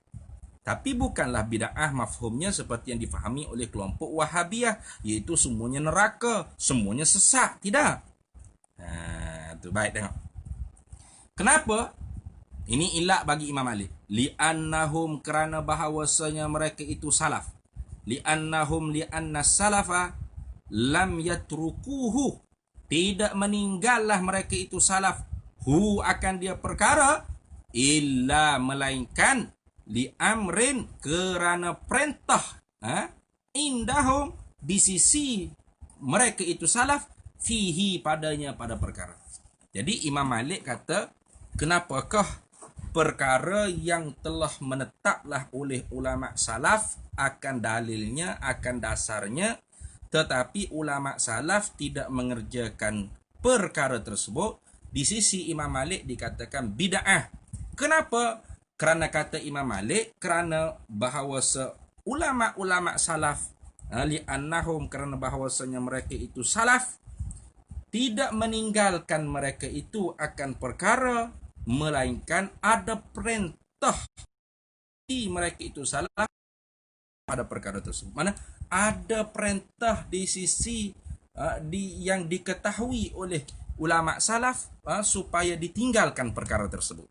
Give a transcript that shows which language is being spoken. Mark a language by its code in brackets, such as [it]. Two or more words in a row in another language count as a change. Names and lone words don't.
[ms] Tapi bukanlah bid'ah mafhumnya seperti yang difahami oleh kelompok Wahabiyah, iaitu semuanya neraka, semuanya sesat. Tidak. Tu baik tengok. Kenapa? Ini ilat bagi Imam Malik. Li'annahum, kerana bahawasanya mereka itu salaf. [ar] لأن السلف لم يتركوه, [ms] tidak meninggallah mereka itu salaf, hu akan dia perkara, illa melainkan li'amrin, kerana perintah, indahum, di sisi mereka itu salaf, fihi, padanya, pada perkara. Jadi Imam Malik kata, kenapakah perkara yang telah menetaplah oleh ulama salaf akan dalilnya, akan dasarnya, tetapi ulama salaf tidak mengerjakan perkara tersebut, di sisi Imam Malik dikatakan bid'ah. Kenapa? Kerana kata Imam Malik, kerana bahawasa ulama-ulama salaf, li'annahum, kerana bahawasanya mereka itu salaf, tidak meninggalkan mereka itu akan perkara, melainkan ada perintah di mereka itu salaf pada perkara tersebut. Mana ada perintah di sisi yang diketahui oleh ulama salaf supaya ditinggalkan perkara tersebut.